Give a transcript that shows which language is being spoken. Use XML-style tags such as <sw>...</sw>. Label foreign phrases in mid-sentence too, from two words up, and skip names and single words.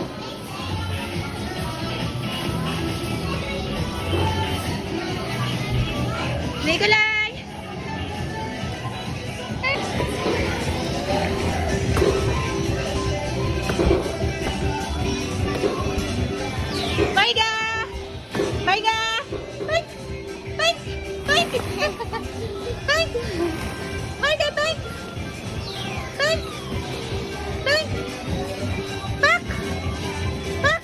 <en>Nikolai! Marga! Marga! Bike! Bike! Bike! Bike! Marga, bike! Bike! Bike! Back! Back!</en>